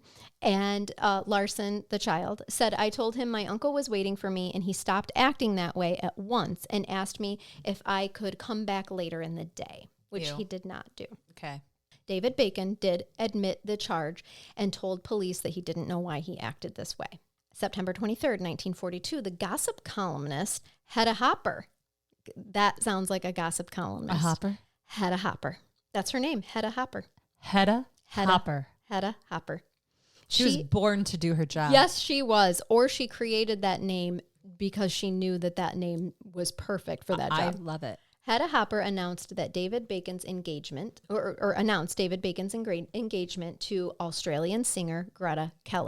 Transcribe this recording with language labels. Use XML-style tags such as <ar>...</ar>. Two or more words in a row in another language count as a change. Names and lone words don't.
<en>And Larson, the child, said, I told him my uncle was waiting for me, and he stopped acting that way at once and asked me if I could come back later in the day, which he did not do. Okay. David Bacon did admit the charge and told police that he didn't know why he acted this way. September 23rd, 1942, the gossip columnist Hedda Hopper. That sounds like a gossip columnist. A hopper? Hedda Hopper. That's her name, Hedda Hopper. Hedda Hopper. Hedda Hopper. She was born to do her job. Yes, she was. Or she created that name because she knew that name was perfect for that job. I love it. Hedda Hopper announced that David Bacon's engagement, or announced David Bacon's engagement to Australian singer Greta Keller.</en>